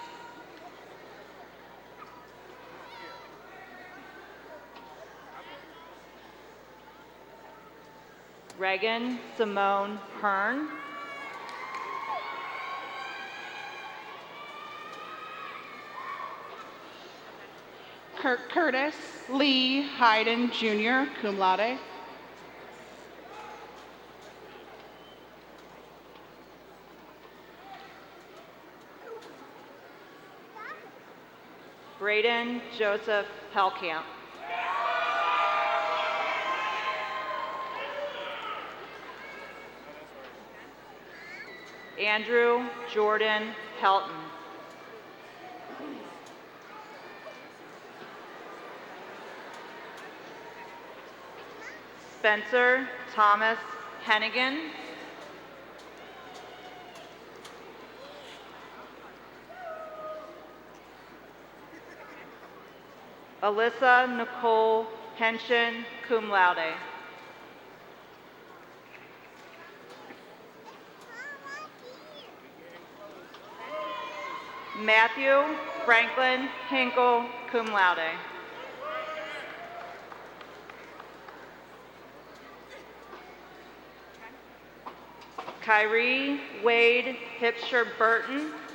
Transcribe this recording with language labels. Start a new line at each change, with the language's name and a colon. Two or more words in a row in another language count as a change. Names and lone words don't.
English: Reagan Simone Hearn. Kirk Curtis Lee Hayden Jr.,
Latin: cum laude.
English: Braden Joseph Hellcamp. Andrew Jordan Helton. Spencer Thomas Hennigan. Alyssa Nicole Henshin,
Latin: cum laude.
English: Matthew Franklin Hinkle,
Latin: cum laude.
English: Kyrie Wade Hipsher Burton.